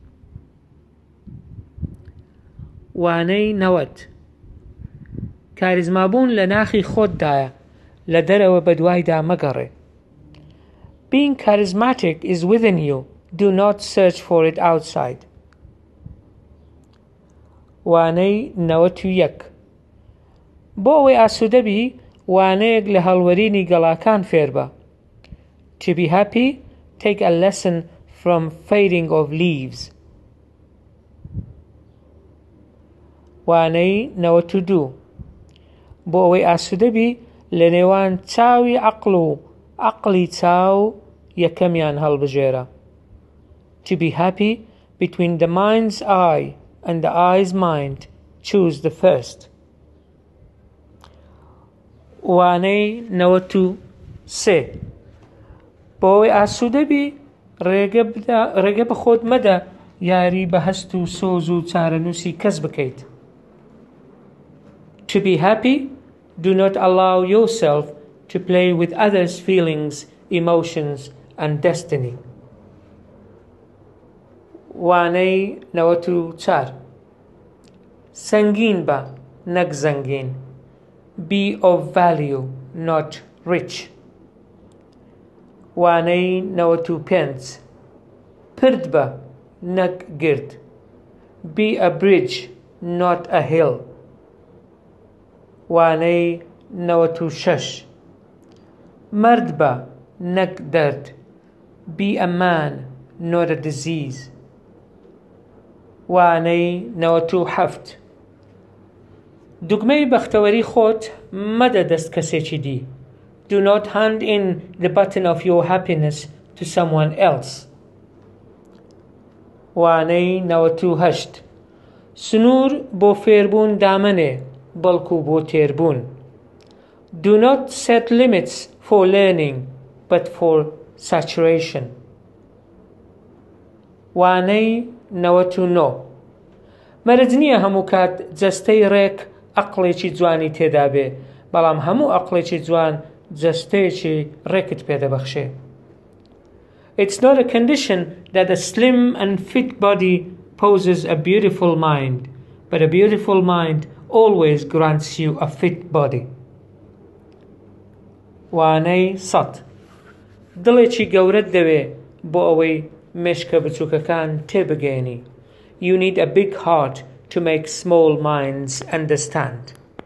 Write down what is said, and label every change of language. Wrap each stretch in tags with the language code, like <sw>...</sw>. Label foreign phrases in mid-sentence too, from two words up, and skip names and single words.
<ckb>وانەی 90 کاریزمابوون لە ناخی خۆتدایە، لە دەرەوە بە دوایدا مەگەڕێ.</ckb> <en>Being charismatic is within you. Do not search for it outside.</en> <ckb>وانەی 91 بۆ ئەوەی ئاسوودەبی، وانەیەک لە هەڵوەرینی گەڵاکان فێر بە.</ckb> <en>To be happy, take a lesson from fading of leaves.</en> <ckb>وانەی 92 بۆ ئەوەی ئاسوودەبی لە نێوان چاوی عەقڵ و عەقڵی چاو یەکەمیان هەڵبژێرە.</ckb> <en>To be happy, between the mind's eye and the eye's mind, choose the first.</en> <ckb>وانەی 93 بۆ ئەوەی ئاسوودەبی ڕێگە بە خۆت مەدە یاری بە هەست و سۆز و چارەنووسی کەس بکەیت.</ckb> <en>To be happy, do not allow yourself to play with others' feelings, emotions and destiny.</en> <ckb>وانەی 94 سەنگین بە نەک زەنگین.</ckb> <en>Be of value, not rich.</en> <ckb>وانەی 95 پرد بە نەک گرد.</ckb> <en>Be a bridge, not a hill.</en> <ckb>وانەی 96 مرد بە نەک دەرد.</ckb> <en>Be a man, not a disease.</en> <ckb>وانەی 97 دوگمەی بەختەوەری خۆت مەدە دەست کەسێکی دی.</ckb> <en>Do not hand in the button of your happiness to someone else.</en> <ckb>وانەی 98 سنوور بۆ فێربوون دامەنێ بەڵکو بۆ تێربوون.</ckb> <en>Do not set limits for learning, but for saturation.</en> <ckb>وانەی 99 مەرج نییە هەموو کات جەستەی ڕێک عەقڵێکی جوانی تێدا بێ، بەڵام هەموو عەقڵێکی جوان جەستەیەکی ڕێکت پێدەبەخشێ.</ckb> <en>It's not a condition that a slim and fit body poses a beautiful mind, but a beautiful mind always grants you a fit body.</en> <ckb>وانەی 100 دڵێکی گەورەت دەوێ بۆ ئەوەی مێشکە بچووکەکان تێبگەێنی.</ckb> <en>You need a big heart to make small minds understand.</en>